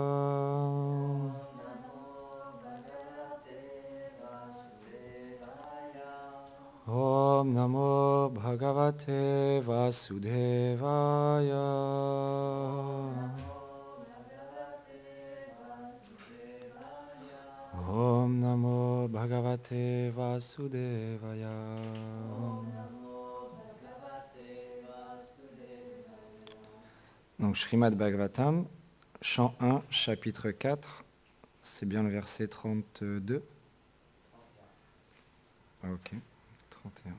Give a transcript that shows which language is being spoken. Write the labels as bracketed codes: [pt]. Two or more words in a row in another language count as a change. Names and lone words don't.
[sa] ॐ नमो भगवते वासुदेवाय. ॐ नमो भगवते वासुदेवाय. [fr] Donc Srimad Bhagavatam, chant 1, chapitre 4, c'est bien le verset 32. Ah, ok, 31.